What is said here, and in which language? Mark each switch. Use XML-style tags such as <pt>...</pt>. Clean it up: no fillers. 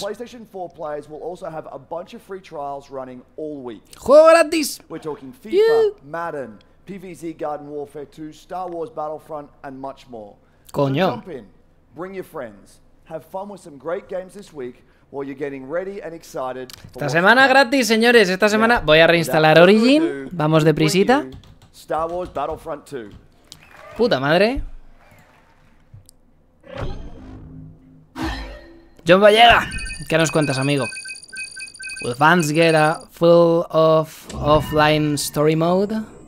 <en>For PlayStation 4 players will also have a bunch of free trials running all week.</en> <es>Juego gratis.</es> <en>We're talking FIFA, Madden, PvZ Garden Warfare 2, Star Wars Battlefront, and much more.</en> <es>Coño.</es> <en>So jump in, bring your friends, have fun with some great games this week while you're getting ready and excited.</en> <es>Esta semana gratis, señores. Esta semana voy a reinstalar Origin. Vamos deprisita.</es> <en>Star Wars Battlefront 2.</en> <es>Puta madre. John Vallega, ¿qué nos cuentas, amigo?</es> <en>Will fans get a full of offline story mode?</en>